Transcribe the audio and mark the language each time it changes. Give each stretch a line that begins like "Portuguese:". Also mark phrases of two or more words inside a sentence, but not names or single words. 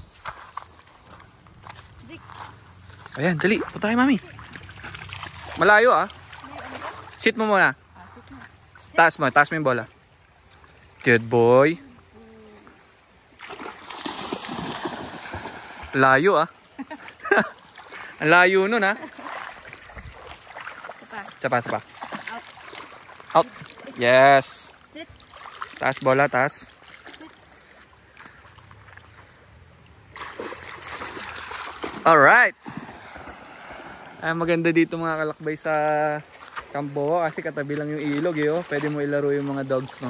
Filipino: Ayan, dali. Punta tayo, mami. Malayo Sit mo muna. Taas mo yung bola.
English: Good boy.
Filipino: Layo Ang layo nun Sapa.
English: Out. Yes.
Filipino: Sit. Taas bola, taas. Alright. Ay, maganda dito mga kalakbay sa Camp Boa kasi katabi lang yung ilog Pwede mo ilaro yung mga dogs no.